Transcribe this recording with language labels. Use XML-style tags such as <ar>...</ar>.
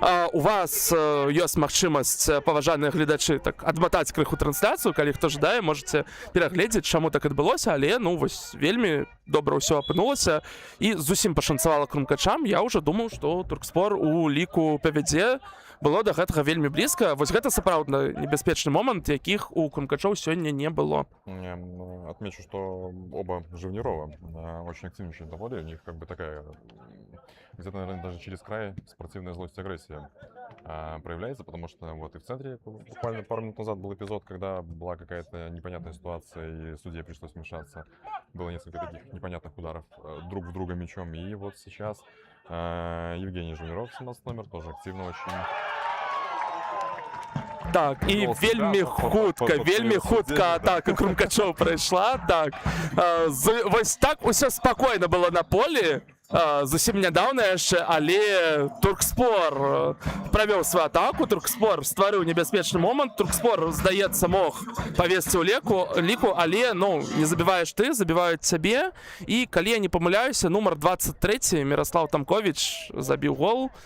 <be>У вас ёсць магчымасць, паважаныя гледачы, так адматаць крыху трансляцыю, калі хто жадае, можаце перагледзець, чаму так адбылося, але ну вось вельмі добра ўсё апынулася і зусім пашанцавала крумкачам. Я ўжо думаў, што Туркспор у ліку павядзе. Было да гэтага вельмі блізка. Вось гэта сапраўдна небяспечны момант, якіх у крумкачоў сёння не было.</be> <ru>Я отмечу, что оба Живнирова очень активничают на поле. У них как бы такая, где-то, наверное, даже через край спортивная злость и агрессия проявляется, потому что вот и в центре буквально пару минут назад был эпизод, когда была какая-то непонятная ситуация, и судье пришлось вмешаться. Было несколько таких непонятных ударов друг в друга мячом. И вот сейчас Евгений Живниров, 17 номер, тоже активно очень.</ru> <be>Так, і вельмі хутка атака крумкачоў прайшла. Так, вось так усё спакойна было на полі. Зусім нядаўна яшчэ, але Туркспор правёў сваю атаку, Туркспор стварыў небяспечны момант, Туркспор, здаецца, мог павесці ў ліку, але ну, не забіваеш ты, забіваюць цябе. І калі я не памыляюся, нумар 23 Міраслаў Тамковіч забіў гол.</be>